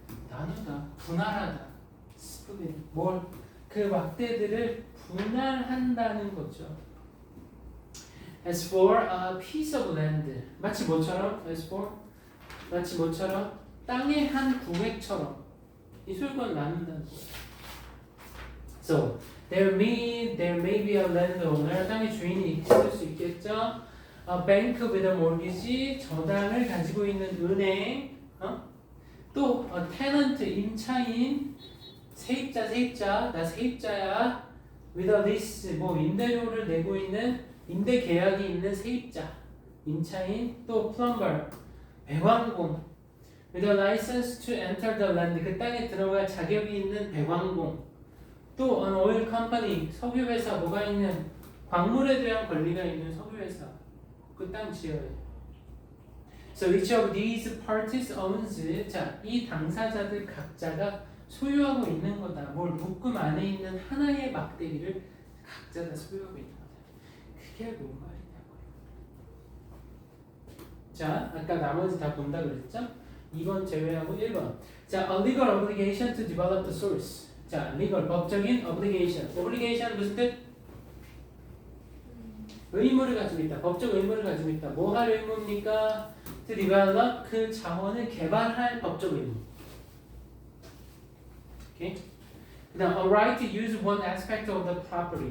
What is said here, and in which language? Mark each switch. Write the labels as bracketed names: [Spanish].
[Korean] 나누다. 분할하다. 스플릿. 뭘? 그 막대들을 분할한다는 거죠. [English] As for a piece of land. [Korean] 마치 뭐처럼? [English] As for? [Korean] 마치 뭐처럼? 땅의 한 구획처럼 이 소유권을 나눈다는 거예요. [English] So there may be a landowner [Korean] 땅의 주인이 있을 수 있겠죠. [English] A bank with a mortgage [Korean] 저당을 가지고 있는 은행. 또 [English] a tenant [Korean] 임차인 세입자 나 세입자야. [English] with a lease [Korean] 뭐 임대료를 내고 있는 임대 계약이 있는 세입자 임차인. 또 plumber 배관공. [English] with a license to enter the land [Korean] 그 땅에 들어갈 자격이 있는 배관공. 또 [English] an oil company [Korean] 석유회사 뭐가 있는 광물에 대한 권리가 있는 석유회사 그 땅 지어요. [English] So each of these parties owns [Korean] 자, 이 당사자들 각자가 소유하고 있는 거다. 뭘 묶음 안에 있는 하나의 막대기를 각자 다 소유하고 있는 거다. 그게 뭔 말이냐고요. 자, 아까 나머지 다 본다 그랬죠? 2번 제외하고 1번. [English] 자, a legal obligation to develop the source. [Korean] 자, legal 법적인 obligation. obligation 무슨 뜻? 의무를 가지고 있다. 법적 의무를 가지고 있다. 뭐 할 의무입니까? [English] To develop [Korean] 그 자원을 개발할 법적 의무. 오케이? 그다음 [English] a right to use one aspect of the property.